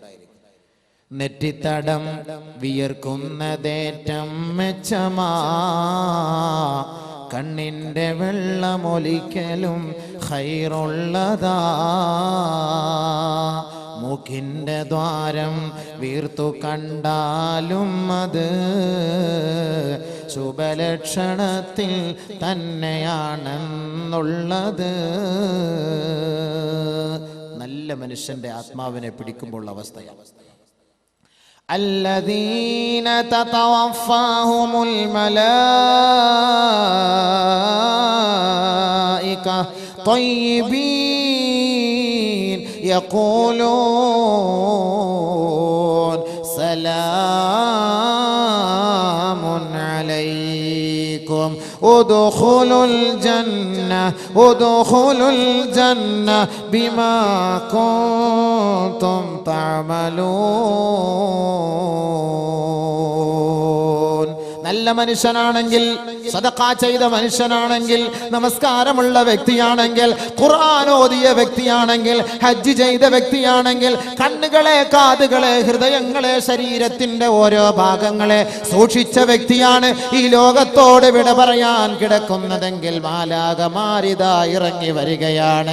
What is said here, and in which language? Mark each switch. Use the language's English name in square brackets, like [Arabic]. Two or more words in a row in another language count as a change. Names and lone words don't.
[Malayalam] നെറ്റിത്തടം വിയർക്കുന്നതേറ്റം മെച്ചമാ, കണ്ണിന്റെ വെള്ളമൊലിക്കലും ഖൈറുള്ളതാ, മൂക്കിന്റെ ദ്വാരം വീർത്തു കണ്ടാലും അത് ശുഭലക്ഷണത്തിൽ തന്നെയാണെന്നുള്ളത്. നല്ല മനുഷ്യന്റെ ആത്മാവിനെ പിടിക്കുമ്പോൾ അവസ്ഥയാണ്. [Arabic] الذين تتوفاهم الملائكة طيبين يقولون سلام عليكم ادخلوا الجنة ادخلوا الجنة بما كنتم تعملون. [Malayalam] നല്ല മനുഷ്യനാണെങ്കിൽ, സദഖ ചെയ്ത മനുഷ്യനാണെങ്കിൽ, നമസ്കാരമുള്ള വ്യക്തിയാണെങ്കിൽ, ഖുർആൻ ഓതിയ വ്യക്തിയാണെങ്കിൽ, ഹജ്ജ് ചെയ്ത വ്യക്തിയാണെങ്കിൽ, കണ്ണുകളെ, കാതുകളെ, ഹൃദയങ്ങളെ, ശരീരത്തിന്റെ ഓരോ ഭാഗങ്ങളെ സൂക്ഷിച്ച വ്യക്തിയാണ് ഈ ലോകത്തോട് വിട പറയാൻ കിടക്കുന്നതെങ്കിൽ മാലാകമാരിതാ ഇറങ്ങി വരികയാണ്.